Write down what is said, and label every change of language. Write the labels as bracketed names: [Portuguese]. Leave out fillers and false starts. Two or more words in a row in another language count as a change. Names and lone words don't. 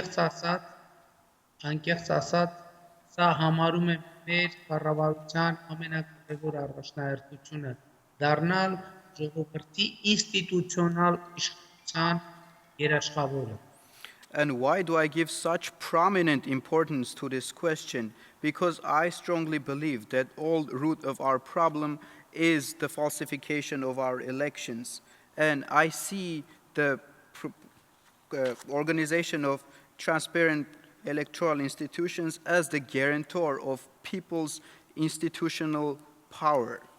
[Armenian] անկեղծ ասած, սա համարում է մեր կառավարության ամենակարևոր առաջնահերթությունը դառնալ ժողովրդի ինստիտուցիոնալ իշխանության երաշխավորը։ [English] And why do I give such prominent importance to this question? Because I strongly believe that all root of our problem is the falsification of our elections. And I see the organization of transparent electoral institutions as the guarantor of people's institutional power.